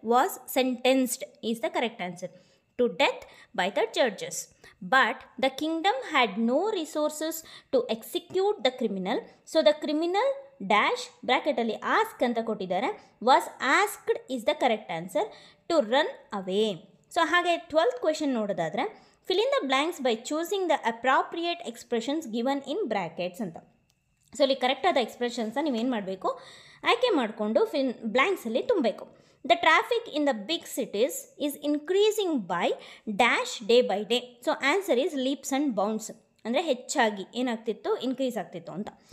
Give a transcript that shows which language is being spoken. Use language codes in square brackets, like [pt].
[en] Was sentenced is the correct answer to death by the judges. But the kingdom had no resources to execute the criminal. So the criminal dash ಬ್ರ್ಯಾಕೆಟಲ್ಲಿ ask [kn] ಅಂತ ಕೊಟ್ಟಿದ್ದಾರೆ. [en] Was asked is the correct answer to run away. [kn] So ಹಾಗೆ 12th question ನೋಡೋದಾದರೆ [en] fill in the blanks by choosing the appropriate expressions given in brackets ಅಂತ. [kn] So ಇಲ್ಲಿ ಕರೆಕ್ಟಾದ ಎಕ್ಸ್ಪ್ರೆಷನ್ಸ್ನ ನೀವೇನು ಮಾಡಬೇಕು, ಆಯ್ಕೆ ಮಾಡಿಕೊಂಡು ಬ್ಲ್ಯಾಂಕ್ಸಲ್ಲಿ ತುಂಬಬೇಕು. [en] The traffic in the big cities is increasing by dash day by day. So answer is leaps and bounds. [kn] ಅಂದರೆ ಹೆಚ್ಚಾಗಿ ಏನಾಗ್ತಿತ್ತು, ಇನ್ಕ್ರೀಸ್ ಆಗ್ತಿತ್ತು ಅಂತ.